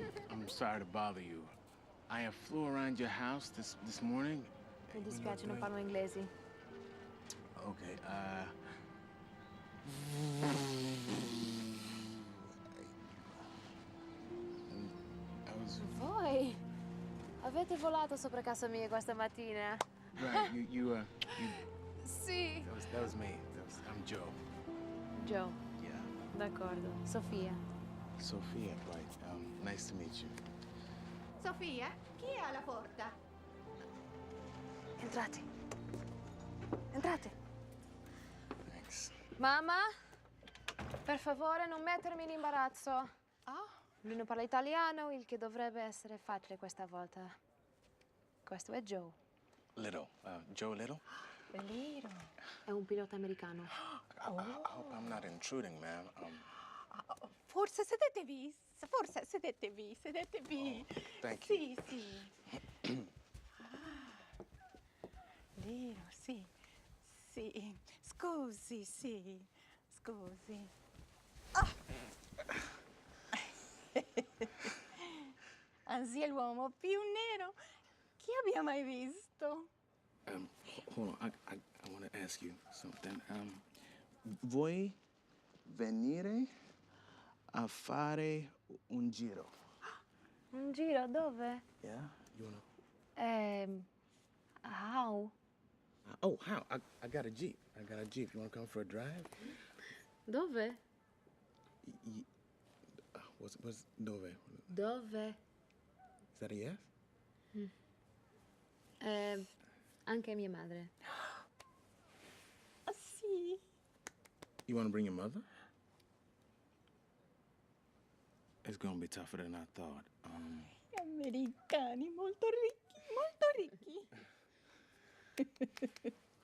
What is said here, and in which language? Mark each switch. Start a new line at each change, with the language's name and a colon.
English: I'm sorry to bother you. I have flew around your house this morning.
Italian: Mi dispiace, non parlo inglese.
English: Okay, I was...
Italian: Voi avete volato sopra casa mia questa mattina?
English: Right, you
Italian: Sì.
English: that was me. I'm Joe. Joe. Yeah.
Italian: D'accordo. Sofia.
English: Sophia, right. Nice to meet you.
Italian: Sofia, chi è alla porta? Entrate. Entrate.
English: Thanks.
Italian: Mamma, per favore non mettermi in imbarazzo. Ah? Lui non parla italiano, il che dovrebbe essere facile questa volta. Questo è Joe.
English: Little. Joe Little?
Italian: Little. È un pilota americano.
English: I hope I'm not intruding, ma'am.
Italian: Forse sedetevi, sedetevi.
English: Thank you.
Italian: Sì, sì. Liro, sì, sì. Scusi, sì, scusi. Anzi, è l'uomo più nero che abbia mai visto.
English: Hold on. I want to ask you something.
Italian: Vuoi venire a fare un giro? Un giro dove?
English: Yeah? You wanna... How? Oh, how? I got a Jeep. I got a Jeep. You want to come for a drive?
Italian: Dove?
English: What's dove?
Italian: Dove?
English: Is that a yes?
Italian: Anche mia madre. Sì.
English: You want to bring your mother? It's gonna be tougher than I thought.
Italian: Americani, molto ricchi, molto ricchi.